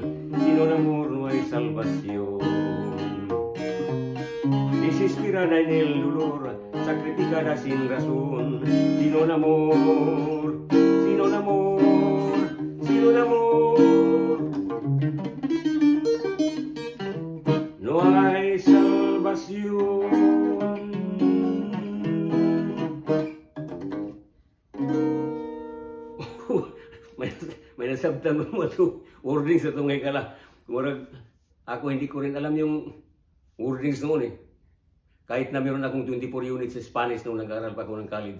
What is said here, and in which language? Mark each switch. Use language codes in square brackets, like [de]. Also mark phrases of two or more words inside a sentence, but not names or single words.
[es] Sin un amor no hay salvación. Desesperada en el dolor, sacrificada sin razón. Sin un amor, sin un amor, sin un amor no hay salvación. [tl] May nasabtan mo ito wordings sa itong kala. Ako hindi ko rin alam yung wordings noon eh. Kahit na meron akong 24 units sa Spanish nung nag-aaral pa ako ng college.